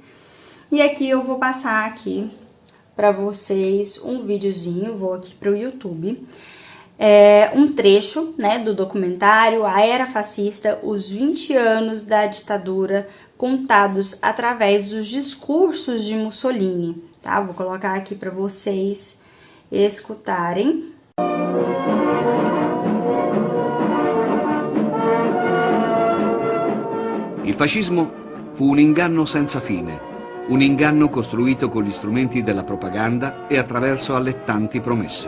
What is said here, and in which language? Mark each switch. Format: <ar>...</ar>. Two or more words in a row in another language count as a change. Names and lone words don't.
<pt>E aqui eu vou passar aqui para vocês um videozinho, vou aqui para o YouTube, um trecho, né, do documentário A Era Fascista, os 20 anos da ditadura, contados através dos discursos de Mussolini, tá? Vou colocar aqui para vocês escutarem.</pt> <it>Il fascismo fu un inganno senza fine, un inganno costruito con gli strumenti della propaganda e attraverso allettanti promesse.</it>